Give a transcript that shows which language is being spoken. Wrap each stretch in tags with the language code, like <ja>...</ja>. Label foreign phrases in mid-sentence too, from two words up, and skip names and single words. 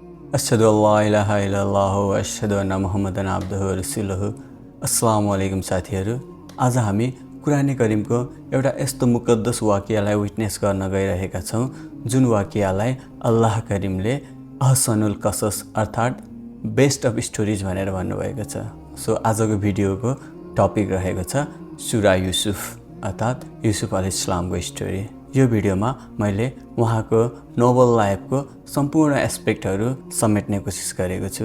<ar>أشهد أن لا إله إلا الله وأشهد أن محمدا عبده ورسوله. السلام عليكم</ar> <ne>साथीहरू। आज हामी कुरान करिमको एउटा यस्तो मुकद्दस वाक्यलाई विटनेस गर्न गइरहेका छौं जुन वाक्यलाई अल्लाह करिमले</ne> <ar>أحسن القصص</ar> <ne>अर्थात्</ne> <en>best of stories</en> <ne>भनेर भन्नुभएको छ। सो आजको भिडियोको टपिक रहेको छ सुरा युसुफ अर्थात् युसुफ अलैहिस्सलामको स्टोरी। यो भिडियोमा मैले उहाँको</ne> <en>noble life</en> <ne>सम्पूर्ण एस्पेक्टहरू समेट्ने कोसिस गरेको छु।</ne>